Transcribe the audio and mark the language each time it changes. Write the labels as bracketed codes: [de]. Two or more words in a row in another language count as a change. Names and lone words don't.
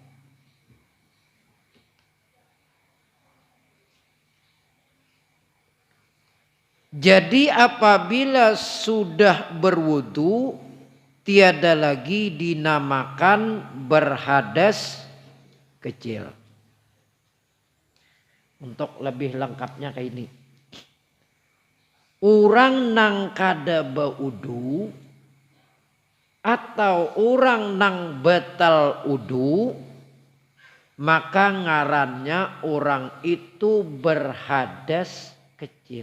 [id] Jadi apabila sudah berwudu tiada lagi dinamakan berhadas kecil. Untuk lebih lengkapnya kayak ini. [bjn] Orang nang kada baudu atau orang nang batal udu maka ngarannya orang itu berhadas kecil.